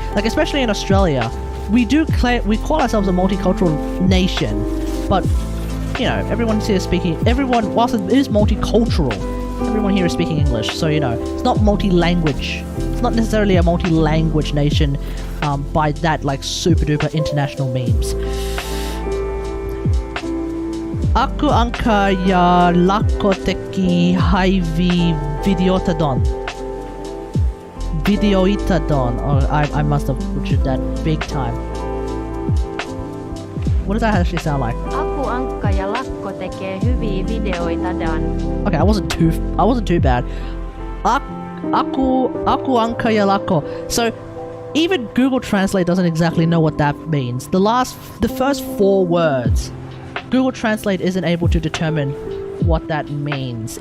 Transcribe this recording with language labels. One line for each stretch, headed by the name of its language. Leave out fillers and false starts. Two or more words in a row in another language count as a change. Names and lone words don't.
English: Like, especially in Australia, we call ourselves a multicultural nation, but you know, whilst it is multicultural, everyone here is speaking English, so you know, it's not multi-language. It's not necessarily a multi-language nation by that like super duper international memes.
Finnish: Aku angka ja lakko teki haivi videotadon. Videoitadon.
English: Or I must have butchered that big time. What does that actually sound like?
Finnish: Aku Ankka ja Lakko tekee hyviä videoita Dan.
English: Okay, I wasn't too bad.
Finnish: Aku Ankka ja Lakko.
English: So even Google Translate doesn't exactly know what that means. The first 4 words, Google Translate isn't able to determine what that means.